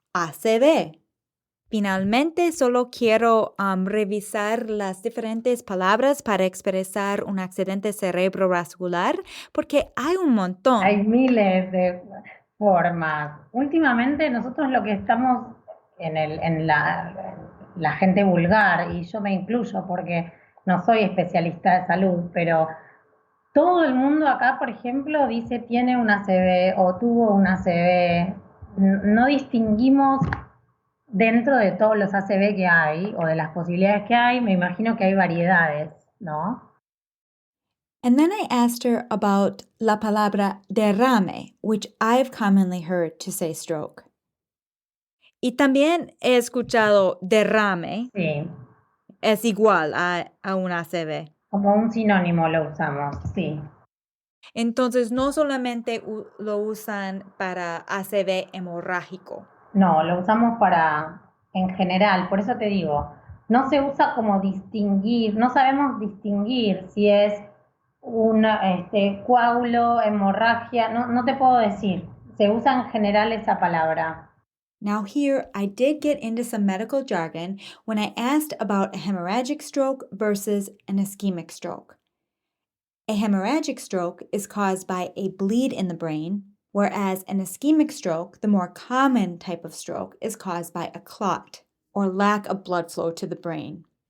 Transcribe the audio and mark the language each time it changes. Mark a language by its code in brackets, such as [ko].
[es] ACV. Finalmente, solo quiero revisar las diferentes palabras para expresar un accidente cerebrovascular porque hay un montón. Hay miles de formas. Últimamente nosotros lo que estamos en la gente vulgar, y yo me incluyo porque no soy especialista de salud, pero todo el mundo acá, por ejemplo, dice tiene una ACV o tuvo una ACV. No distinguimos dentro de todos los ACV que hay o de las posibilidades que hay, me imagino que hay variedades, ¿no? [en] And then I asked her about [es] la palabra derrame, [en] which I've commonly heard to say stroke. [es] Y también he escuchado derrame Sí, es igual a un ACV. como un sinónimo lo usamos, sí. Entonces, no solamente lo usan para ACV hemorrágico. No, lo usamos para, en general, por eso te digo, no se usa como distinguir, no sabemos distinguir si es un coágulo, hemorragia, no te puedo decir, se usa en general esa palabra. [en] Now here, I did get into some medical jargon when I asked about a hemorrhagic stroke versus an ischemic stroke. A hemorrhagic stroke is caused by a bleed in the brain, whereas an ischemic stroke, the more common type of stroke, is caused by a clot or lack of blood flow to the brain.